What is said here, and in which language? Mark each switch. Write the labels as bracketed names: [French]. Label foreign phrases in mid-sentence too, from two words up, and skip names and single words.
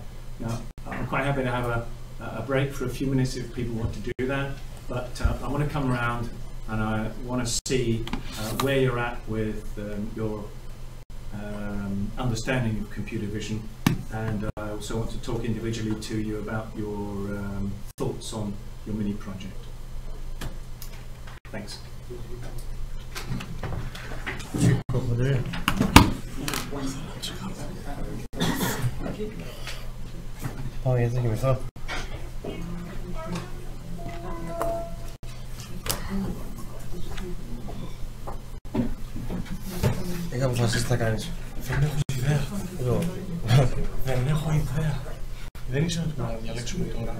[English] Now, I'm quite happy to have a break for a few minutes if people want to do that, but I want to come around and I want to see where you're at with your understanding of computer vision, and I also want to talk individually to you about your thoughts on your mini project. Thanks. Oh, yeah, thank you, myself. [Greek] Είχα αποφασίσει τι θα κάνεις. Δεν έχω ιδέα. Δεν έχω ιδέα. Δεν ήξερα τι να διαλέξουμε τώρα.